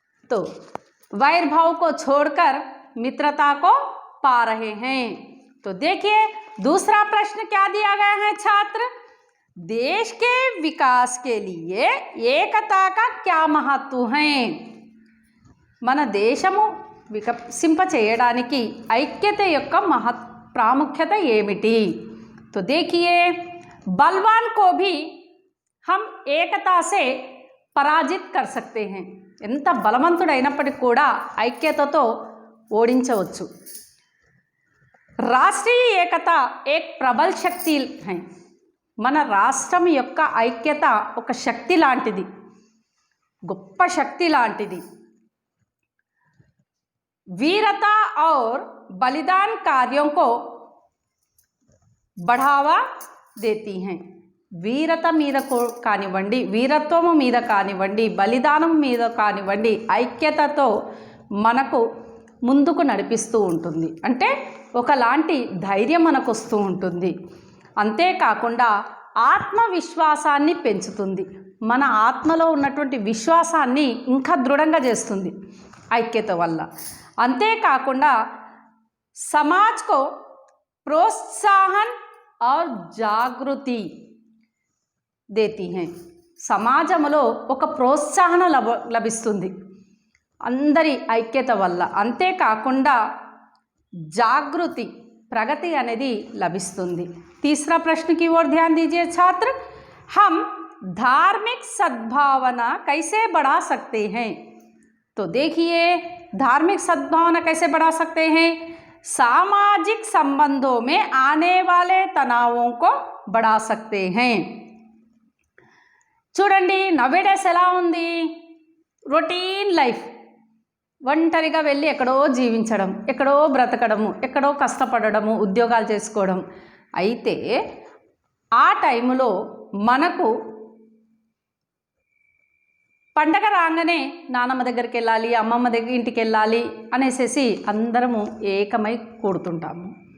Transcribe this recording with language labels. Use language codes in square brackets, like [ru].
[hi] तो वैर भाव को छोड़कर मित्रता को पा रहे हैं। तो देखिए दूसरा प्रश्न क्या दिया गया है छात्र? देश के विकास के लिए एकता का क्या महत्व है? [te] మన దేశము వికసింప చేయడానికి ఐక్యత యొక్క ప్రాముఖ్యత ఏమిటి? [hi] तो देखिए, बलवान को भी हम एकता से పరాజిత్ कर सकते हैं। [te] ఎంత బలవంతుడైనప్పటికీ కూడా ఐక్యతతో ఓడించవచ్చు। [hi] రాష్ట్రీయ ఏకత एक प्रबल శక్తి है। [te] మన రాష్ట్రం యొక్క ఐక్యత ఒక శక్తి లాంటిది, గొప్ప శక్తి లాంటిది। [hi] वीरता और बलिदान कार्यों को बढ़ावा देती हैं। [te] వీరత మీద కానివ్వండి, వీరత్వము మీద కానివ్వండి, బలిదానం మీద కానివ్వండి, ఐక్యతతో మనకు ముందుకు నడిపిస్తూ ఉంటుంది। అంటే ఒకలాంటి ధైర్యం మనకు వస్తూ ఉంటుంది। అంతేకాకుండా ఆత్మవిశ్వాసాన్ని పెంచుతుంది। మన ఆత్మలో ఉన్నటువంటి విశ్వాసాన్ని ఇంకా దృఢంగా చేస్తుంది ఐక్యత వల్ల। అంతేకాకుండా [hi] समाज को प्रोत्साहन और जागृति देती हैं। [te] సమాజంలో ఒక ప్రోత్సాహన లభిస్తుంది అందరి ఐక్యత వల్ల। అంతేకాకుండా జాగృతి, ప్రగతి అనేది లభిస్తుంది। [hi] तीसरा प्रश्न की ओर ध्यान दीजिए छात्र, हम धार्मिक सद्भावना कैसे बढ़ा सकते हैं? तो देखिए, धार्मिक सद्भावना कैसे बढ़ा सकते हैं? सामाजिक संबंधों में आने वाले तनावों को बढ़ा सकते हैं। [te] చూడండి, నవేడేస్ ఎలా ఉంది? రొటీన్ లైఫ్, ఒంటరిగా వెళ్ళి ఎక్కడో జీవించడం, ఎక్కడో బ్రతకడము, ఎక్కడో కష్టపడము, ఉద్యోగాలు చేసుకోవడం। అయితే ఆ టైంలో మనకు పండగ రాగానే నానమ్మ దగ్గరికి వెళ్ళాలి, అమ్మమ్మ దగ్గర ఇంటికి వెళ్ళాలి అనేసి అందరము ఏకమై కూడుతుంటాము।